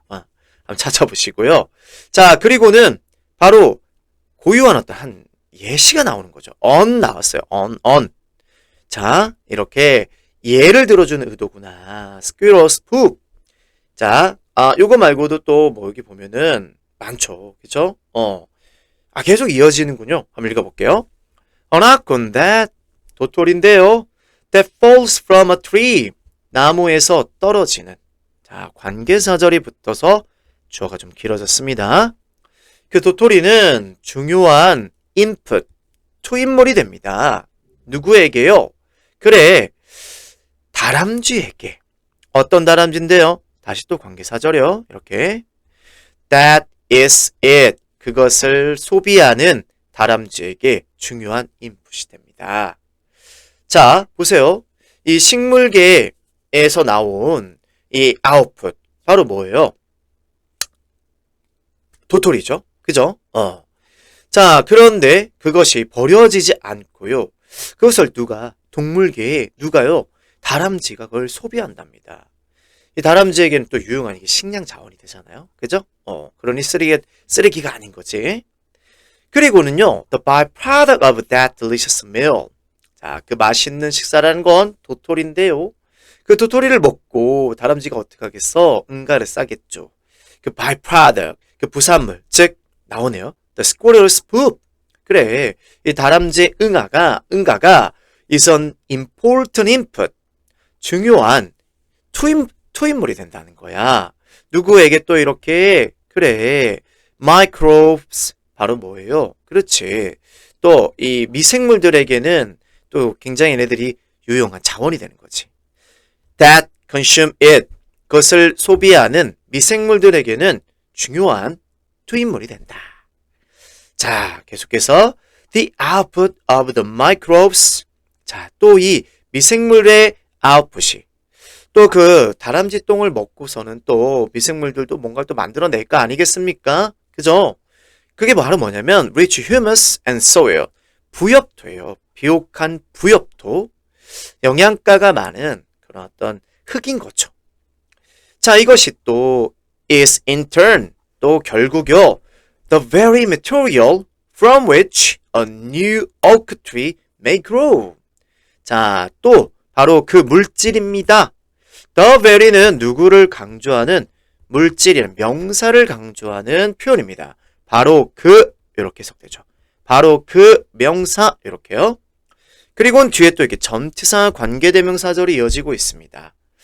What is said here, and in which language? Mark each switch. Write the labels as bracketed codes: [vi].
[ko] 한번 찾아보시고요. 자, 그리고는 바로 고유한 어떤 한 예시가 나오는 거죠. 나왔어요. 자, 이렇게 예를 들어주는 의도구나. [en] squirrel's poop. [ko] 자, 요거 말고도 또 뭐 여기 보면은 많죠. 그쵸? 계속 이어지는군요. 한번 읽어볼게요. [en] An acorn that, [ko] 도토리인데요. [en] That falls from a tree. [ko] 나무에서 떨어지는. 자, 관계사절이 붙어서 주어가 좀 길어졌습니다. 그 도토리는 중요한 input, 투입물이 됩니다. 누구에게요? 그래, 다람쥐에게. 어떤 다람쥐인데요? 다시 또 관계사절이요. 이렇게. [en] That is it. [ko] 그것을 소비하는 다람쥐에게 중요한 인풋이 됩니다. 자, 보세요. 이 식물계에서 나온 이 아웃풋, 바로 뭐예요? 도토리죠. 그죠? 자, 그런데 그것이 버려지지 않고요. 그것을 동물계에 누가요? 다람쥐가 그걸 소비한답니다. 이 다람쥐에게는 또 유용한 이게 식량 자원이 되잖아요. 그죠? 그러니 쓰레기가 아닌 거지. 그리고는요, [en] the byproduct of that delicious meal. [ko] 자, 그 맛있는 식사라는 건 도토리인데요. 그 도토리를 먹고 다람쥐가 어떻게 하겠어? 응가를 싸겠죠. 그 byproduct, 그 부산물, 즉 나오네요. [en] The squirrel's poop. [ko] 그래, 이 다람쥐 응아가 [en] is an important input. [ko] 중요한 투입물이 된다는 거야. 누구에게 또 이렇게 그래 microbes 바로 뭐예요? 그렇지. 또 이 미생물들에게는 또 굉장히 얘네들이 유용한 자원이 되는 거지. [en] That consume it. [ko] 그것을 소비하는 미생물들에게는 중요한 투입물이 된다. 자, 계속해서 [en] the output of the microbes. [ko] 자, 또 이 미생물의 output이 또 그 다람쥐 똥을 먹고서는 또 미생물들도 뭔가를 또 만들어낼 거 아니겠습니까? 그죠? 그게 바로 뭐냐면 [en] rich humus and soil. [ko] 부엽토예요. 비옥한 부엽토. 영양가가 많은 그런 어떤 흙인 거죠. 자, 이것이 또 [en] is in turn [ko] 또 결국요 [en] the very material from which a new oak tree may grow. [ko] 자, 또 바로 그 물질입니다. The very는 누구를 강조하는 물질이라는 명사를 강조하는 표현입니다. 바로 그 이렇게 해석되죠. 바로 그 명사 이렇게요. 그리고는 뒤에 또 이렇게 전치사 관계대명사절이 이어지고 있습니다.